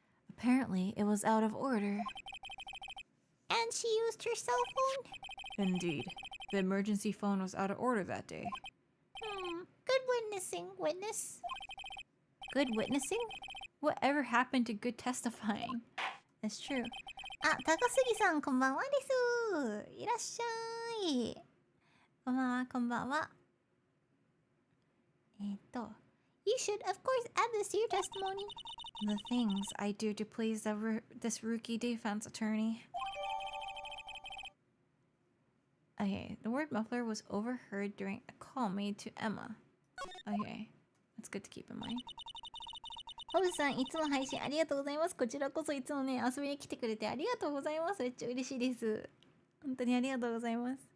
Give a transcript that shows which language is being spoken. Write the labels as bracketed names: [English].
[English] Apparently, it was out of order. And she used her cell phone? Indeed. The emergency phone was out of order that day. Good witnessing, witness. Good witnessing? Whatever happened to good testifying? That's true. [Japanese] あ、高杉さん、こんばんはです。いらっしゃい。こんばんは、こんばんは。 [English] You should, of course, add this to your testimony. The things I do to please this rookie defense attorney. Okay, the word muffler was overheard during a call made to Emma. Okay, that's good to keep in mind. [Japanese] ホブさん、いつも配信ありがとうございます。こちらこそいつもね、遊びに来てくれてありがとうございます。めっちゃ嬉しいです。本当にありがとうございます。